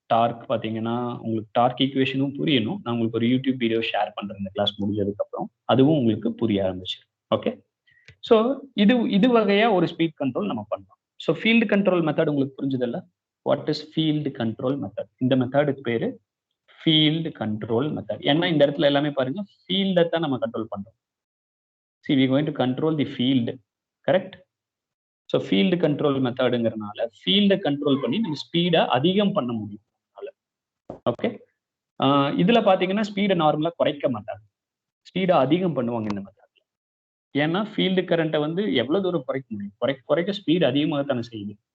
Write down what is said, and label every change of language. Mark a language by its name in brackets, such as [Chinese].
[Tamil] Dark பார்த்தீங்கன்னா உங்களுக்கு dark ஈக்குவேஷனும் புரியணும். நான் உங்களுக்கு ஒரு யூடியூப் வீடியோ ஷேர் பண்ணுறேன் இந்த கிளாஸ் முடிஞ்சதுக்கப்புறம், அதுவும் உங்களுக்கு புரிய ஆரம்பிச்சிடும். ஓகே, ஸோ இது வகையாக ஒரு ஸ்பீட் கண்ட்ரோல் நம்ம பண்ணலாம். ஸோ ஃபீல்டு கண்ட்ரோல் மெத்தட் உங்களுக்கு புரிஞ்சதில்ல? [English] What is field control method? [Tamil] இந்த மெத்தடுக்கு பேர் ஃபீல்டு கண்ட்ரோல் மெத்தட். ஏன்னா இந்த இடத்துல எல்லாமே பாருங்க ஃபீல்டை தான் நம்ம கண்ட்ரோல் பண்ணுறோம். [English] See, we are going to control the field, correct? [Tamil] So field control மெத்தடுங்கிறதுனால ஃபீல்டை கண்ட்ரோல் பண்ணி நம்ம ஸ்பீடை அதிகம் பண்ண முடியும். ஓகே, இதில் பார்த்தீங்கன்னா ஸ்பீடை நார்மலாக குறைக்க மாட்டாங்க, ஸ்பீடை அதிகம் பண்ணுவாங்க இந்த மெத்தடில். ஏன்னா ஃபீல்டு கரண்ட்டை வந்து எவ்வளோ தூரம் குறைக்க முடியும்? குறைக்க ஸ்பீடு அதிகமாகத்தானே செய்யுது.